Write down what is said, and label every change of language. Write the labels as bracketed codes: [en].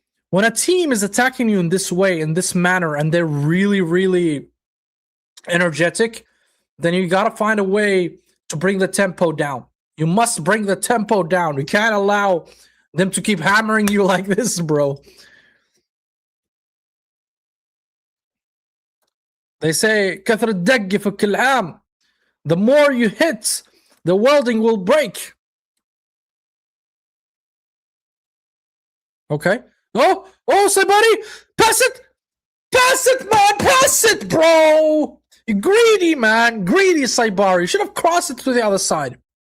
[en] When a team is attacking you in this way, in this manner, and they're really, really energetic, then you got to find a way to bring the tempo down. You must bring the tempo down. You can't allow them to keep hammering you like this, bro. They say [ar] كثر الدق يفك العام. [en] The more you hit, the welding will break. Okay. Oh, somebody, pass it, man, pass it, bro. You greedy, man, greedy Saibari. You should have crossed it to the other side.